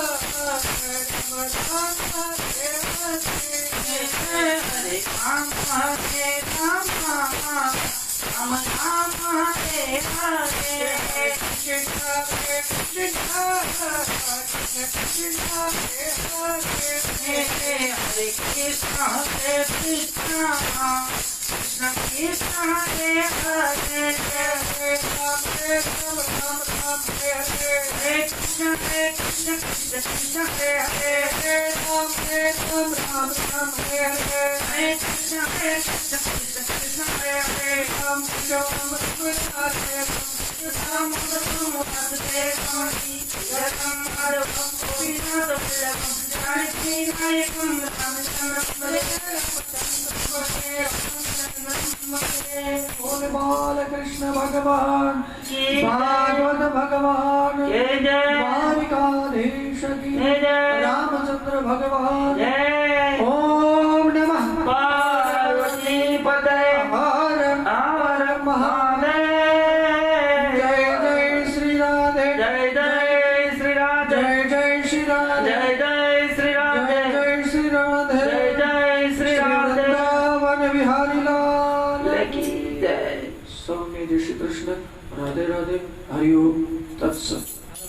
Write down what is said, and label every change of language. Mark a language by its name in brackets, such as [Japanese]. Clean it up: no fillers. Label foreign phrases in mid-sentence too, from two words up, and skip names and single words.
[Sanskrit] હરે રામ હરે રામ રામ રામ હરે હરે. કૃષ્ણ હરે કૃષ્ણ કૃષ્ણ હરે હરે. Hare Krishna, Hare Krishna, Krishna Krishna, Hare Hare, Hare Ram, Hare Ram, Ram Ram, Hare Hare. Hare Krishna, Hare Krishna, Krishna Krishna, Hare Hare, Hare Ram, Hare Ram, Ram Ram, Hare Hare. Hare Krishna, Hare Krishna, Krishna Krishna, Hare Hare, Ram Ram, Hare Ram, Hare Ram. Ram Ram Hare Ram, Ram Ram Govinda Ram, Jai Shri Hare Ram, Ram Hare [Hindi] बोले बाल कृष्ण भगवान की भागवत भगवान जय जय द्वारिकाधीश की जय जय रामचंद्र भगवान जय. [Sanskrit] ओम नमः पार्वती पते हर हर महादेव. [Hindi] जय जय श्री राधे जय जय श्री राधे. जय जय श्री राधे जय जय श्री राधे. जय जय श्री राधे जय जय श्री राधे. वृंदावन बिहारी लाल की जय. सौम्य जय श्री कृष्ण राधे राधे हरि ओम तत्सत.